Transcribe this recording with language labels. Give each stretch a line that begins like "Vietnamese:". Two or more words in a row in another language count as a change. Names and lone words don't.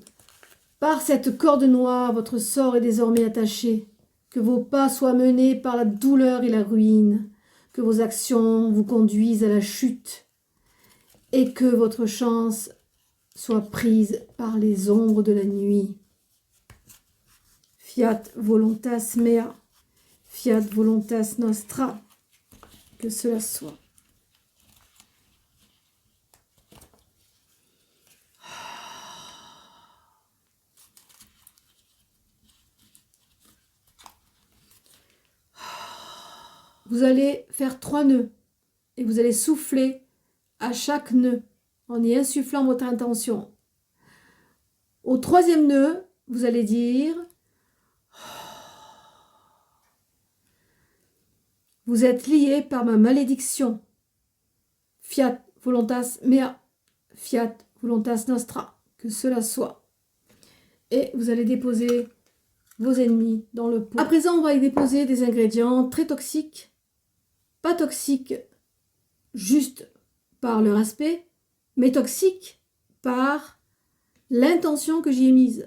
French: Par cette corde noire, votre sort est désormais attaché. Que vos pas soient menés par la douleur et la ruine. Que vos actions vous conduisent à la chute. Et que votre chance soit prise par les ombres de la nuit.
Latin: Fiat voluntas mea. Fiat voluntas nostra.
French: Que cela soit. Vous allez faire 3 nœuds et vous allez souffler à chaque nœud en y insufflant votre intention. Au 3e nœud, vous allez dire « Vous êtes liés par ma malédiction.
Latin: Fiat voluntas mea, fiat voluntas nostra.
French: Que cela soit. » Et vous allez déposer vos ennemis dans le pot. À présent, on va y déposer des ingrédients très toxiques. Pas toxiques juste par leur aspect, mais toxiques par l'intention que j'y ai mise.